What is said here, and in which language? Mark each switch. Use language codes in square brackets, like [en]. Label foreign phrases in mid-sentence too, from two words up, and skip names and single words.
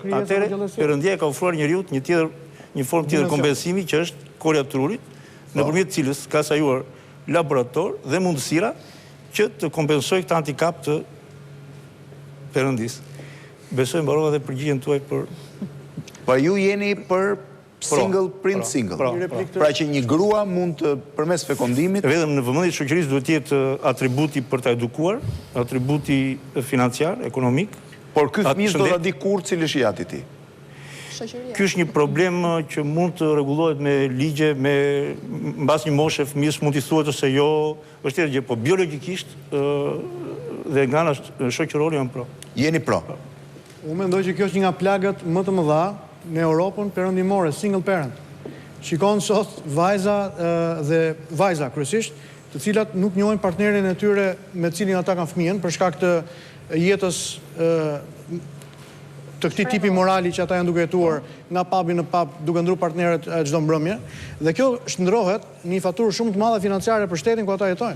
[sq] Atëherë Perëndia ka ofruar njeriu një formë tjetër kompensimi që është korja e trurit, nëpërmjet cilës ka sajuar laborator dhe mundësira që të kompensojë këtë handicap të Perëndisë. Besoj mbarova dhe përgjigjen tuaj për... Pa ju jeni për single print single. Pra që një grua mund të përmes fekondimit... Vetëm në vëmendje të shoqërisë duhet të jetë atributi për ta edukuar, atributi financiar, ekonomik. Por ky fëmijë do ta di kur cili është jati i tij. Ky është një problem që mund të rregullohet me ligje, mbas një moshe fëmijës mund t'i thuhet ose jo, është tjetër gjë, po biologjikisht dhe nga ana shoqërore janë pro. Jeni pro. Unë mendoj që kjo është një nga plagët më të mëdha në Europën perëndimore, [en] single parent. [sq] Shikon sot vajza kryesisht, të cilat nuk njohin partnerin e tyre me cilin ata kanë fëmijën për shkak të jetës të këtij tipi morali që ata janë duke jetuar nga pabi në pub, duke ndruar partnerët çdo mbrëmje, dhe kjo shndrohet në një faturë shumë të madhe financiare për shtetin ku ata jetojnë.